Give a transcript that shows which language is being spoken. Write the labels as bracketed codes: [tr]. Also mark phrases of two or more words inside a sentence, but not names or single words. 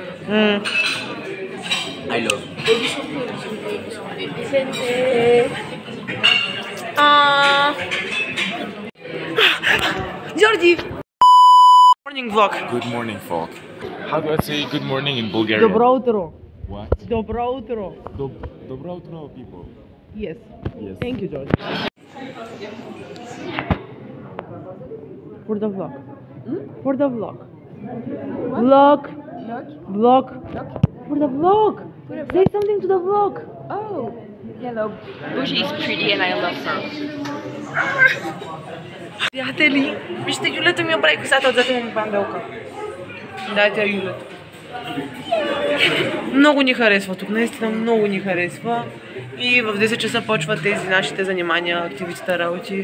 [en] I love. Jordi! Morning vlog. Good morning, folk. How do I say good morning in Bulgarian? [bg] Добро утро. [en] What? [bg] Добро утро. Добро утро, [en] people. Yes. Yes. Thank you, Jordi. For the vlog. For the vlog. Vlog. Vlog. For the vlog. Say something to the vlog. Oh, hello. Bougie is pretty and I love her. [bg] Приятели, вижте, Юлята ми образи косата, отзад ми бамбелка. Дайте я Юлята. Много ни харесва тук, наистина много ни харесва. И в 10 часа почват тези нашите занимания, активитета, работи.